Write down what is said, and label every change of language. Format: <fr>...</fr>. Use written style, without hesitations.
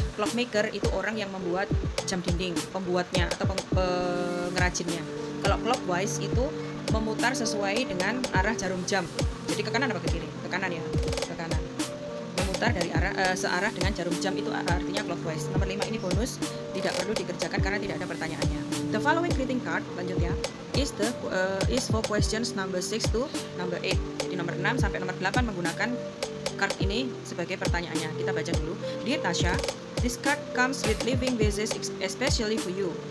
<id>Clock maker itu orang yang membuat jam dinding, pembuatnya atau pengrajinnya. Kalau clockwise itu memutar sesuai dengan arah jarum jam. Jadi ke kanan apa ke kiri? Ke kanan ya, ke kanan. Memutar dari arah searah dengan jarum jam itu artinya clockwise. Nomor 5 ini bonus, tidak perlu dikerjakan karena tidak ada pertanyaannya.</id> <en>The following greeting card,</en> <id>lanjut ya,</id> <en>is for questions number 6 to number 8.</en> <id>Jadi nomor 6 sampai nomor 8 menggunakan card ini sebagai pertanyaannya. Kita baca dulu.</id> <en>Dear Tasha, this card comes with living wishes especially for you.</en>